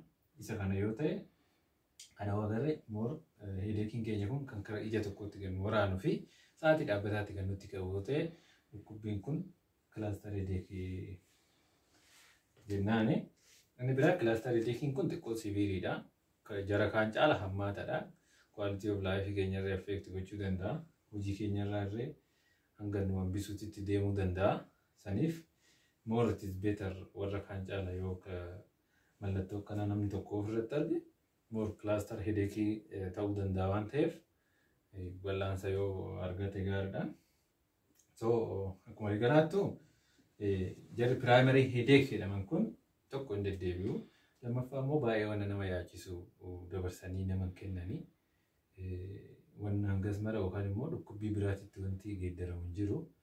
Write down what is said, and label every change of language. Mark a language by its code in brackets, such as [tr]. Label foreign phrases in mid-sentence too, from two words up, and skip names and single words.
[om] Isa kana yoo ta'e kana wagarre [en] more headache [om] keenya kun kan karaa ija tokkotti kan waraanuu fi sa'aatii dhaabbataatti kan nutti ka'u yoo ta'e dhukkubbiin kun [en] cluster headache [om] jennaani. Inni biraa [en] cluster headache [om] kun xiqqoo siviiriidha. Jara kaan caala hammaataadha. [en] Quality of life [om] keenya irraa affect gochuu danda'a. Hojii keenya irraa illee hanga nu hambisuutti deemuu danda'a. Saniif [en] more it is better [om] warra kaan caala yoo mallattoo kana namni tokko ofirratti arge [en] more cluster headache [om] ta'uu danda'a waan ta'eef wal'aansa yoo argate gaariidha. So akkuma garaattu jarri [en] primary headache [om] jedhaman kun tokko hin deddeebi'u. Lammaffaa immoo baay'ee waan nama yaachisu dabarsanii nama kennanii waan hangas mara yookaan immoo dhukkubbii biraatitti wanti geeddaramu hin jiru.